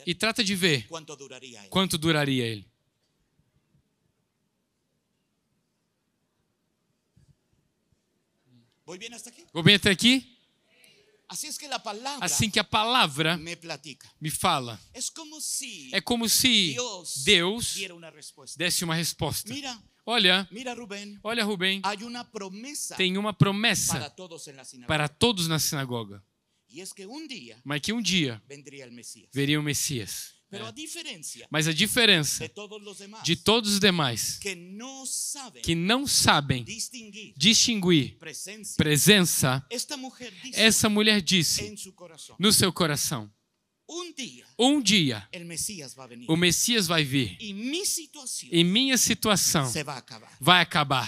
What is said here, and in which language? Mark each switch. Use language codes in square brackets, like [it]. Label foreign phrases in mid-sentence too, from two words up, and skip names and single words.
[es] e trata de ver cuánto duraría él. [pt] quanto duraria ele. [es] ¿Voy bien hasta aquí? [pt] Vou bem até aqui? [es] Así es que la palabra [pt] Assim que a palavra [es] me platica. [pt] me fala. [es] Es como si [pt] É como se Deus [es] diera una respuesta. [pt] desse uma resposta. [es] Mira, [pt] Olha, [es] Rubén, [pt] Rubem, [es] hay una promesa [pt] tem uma para promessa [es] todos en la sinagoga. [pt] para todos na sinagoga. [es] Y es que un día [pt] Mas que um dia [es] vendría el Mesías. [pt] veria o Messias. [es] Pero a diferencia [pt] Mas a diferença [es] de todos los demás, [pt] de todos os demais que não sabem distinguir presença, essa mulher disse no seu coração: um dia o Messias vai vir e minha situação vai acabar.